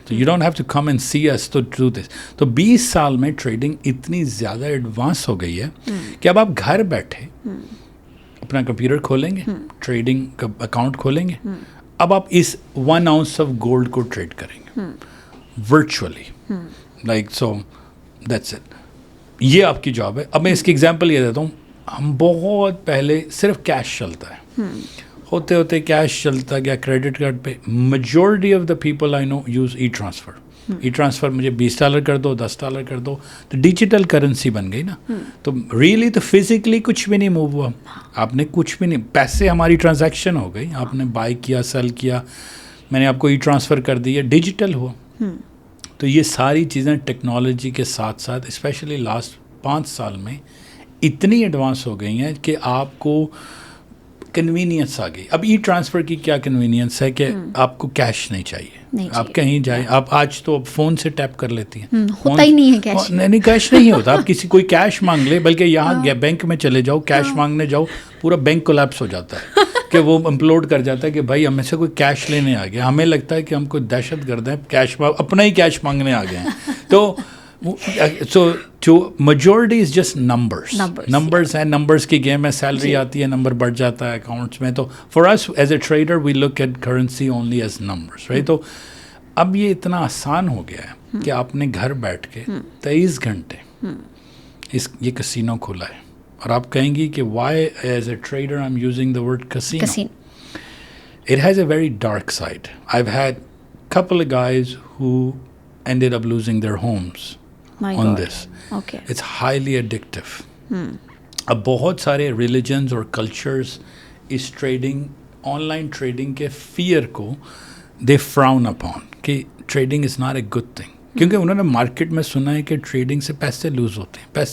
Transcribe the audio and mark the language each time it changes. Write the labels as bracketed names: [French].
[Urdu] تو [English] You don't have to come and see us to do this. [Urdu] تو 20 سال میں ٹریڈنگ اتنی زیادہ ایڈوانس ہو گئی ہے کہ اب آپ گھر بیٹھے اپنا کمپیوٹر کھولیں گے, ٹریڈنگ کا اکاؤنٹ کھولیں گے, اب آپ اس 1 ounce آف گولڈ کو ٹریڈ کریں گے virtually, [English] Like so that's it. [Urdu] یہ آپ کی جاب ہے. اب میں اس کی ایگزامپل یہ دیتا ہوں. ہم بہت پہلے صرف کیش چلتا ہے, ہوتے ہوتے کیش چلتا گیا, کریڈٹ کارڈ پہ. [English] Majority of the people I know use e transfer. [Urdu] E transfer مجھے $20 کر دو, $10 کر دو, تو ڈیجیٹل کرنسی بن گئی نا. تو ریئلی تو فزیکلی کچھ بھی نہیں موو ہوا, آپ نے کچھ بھی نہیں, پیسے ہماری ٹرانزیکشن ہو گئی, آپ نے بائی کیا, سیل کیا, میں نے آپ کو ای ٹرانسفر کر دیا, ڈیجیٹل ہوا. تو یہ ساری چیزیں ٹیکنالوجی کے ساتھ ساتھ اسپیشلی لاسٹ 5 سال میں اتنی ایڈوانس ہو گئی ہیں کہ آپ کو کنوینئنس آ گئی. اب ای ٹرانسفر کی کیا کنوینئنس ہے کہ آپ کو کیش نہیں چاہیے, آپ کہیں جائیں, آپ آج تو فون سے ٹیپ کر لیتی ہیں, ہوتا ہی نہیں ہے کیش. نہیں کیش نہیں ہوتا, آپ کسی کوئی کیش مانگ لے, بلکہ یہاں بینک میں چلے جاؤ, کیش مانگنے جاؤ, پورا بینک کولیپس ہو جاتا ہے کہ وہ امپلوڈ کر جاتا ہے کہ بھائی ہمیں سے کوئی کیش لینے آ گیا, ہمیں لگتا ہے کہ ہم کوئی دہشت گرد ہیں, کیش اپنا ہی کیش مانگنے آ گئے ہیں. [English] تو so majority is just numbers ہیں, numbers [Urdu] کی گیم ہے, سیلری آتی ہے, نمبر بڑھ جاتا ہے اکاؤنٹس میں. [English] تو for us as a trader we look at currency only as numbers, right? [Urdu] تو اب یہ اتنا آسان ہو گیا ہے کہ آپ نے گھر بیٹھ کے 23 گھنٹے یہ کسینو کھولا ہے, اور آپ کہیں گی کہ [English] why as a trader I'm using the word casino. It has a very dark side. I've had couple of guys who ended up losing their homes on this. Okay. It's highly addictive. [Urdu] اب بہت سارے religions اور cultures اس trading, on line trading کے fair کو [English] they frown upon [Urdu] کہ [English] trading is not a good thing, [Urdu] کیونکہ انہوں نے مارکیٹ میں سنا ہے کہ ٹریڈنگ سے پیسے لوز ہوتے ہیں.